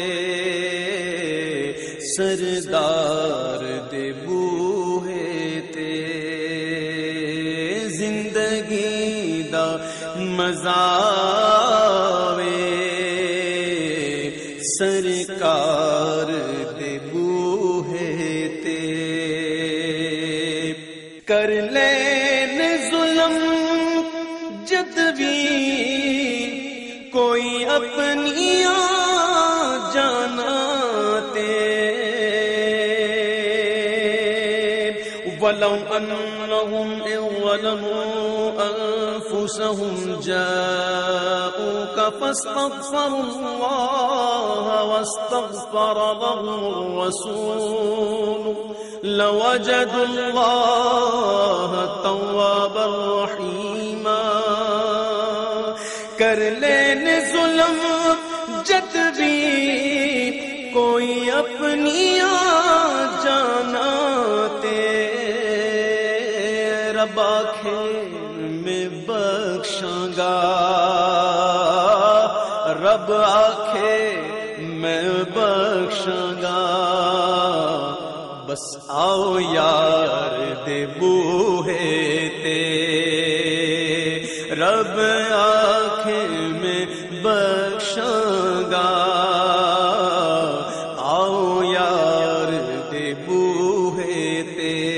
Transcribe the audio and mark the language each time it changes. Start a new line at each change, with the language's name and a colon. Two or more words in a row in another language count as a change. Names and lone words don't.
Punjabi: سردار دے بوہے تے زندگی دا مزہ آوے سرکار دے بوہے تے کر لین ظلم جد بھی کوئی اپنیاں جانا تے
Arabic: وَلَوْ أَنَّهُمْ إِذْ ظَلَمُوا أَنفُسَهُمْ جَاءُوكَ فَاسْتَغْفَرُوا اللَّهَ وَاسْتَغْفَرَ لَهُمُ الرَّسُولُ لَوَجَدُوا اللَّهَ تَوَّابًا رَحِيمًا
Punjabi: کر لین ظلم جد بھی کوئی اپنیاں جانا تے رب آکھے میں بخشاں گا رب آکھے میں بخشاں گا بس آؤ یار دے بوہے تے رب آکھے میں بخشاں گا آؤ یار دے بوہے تے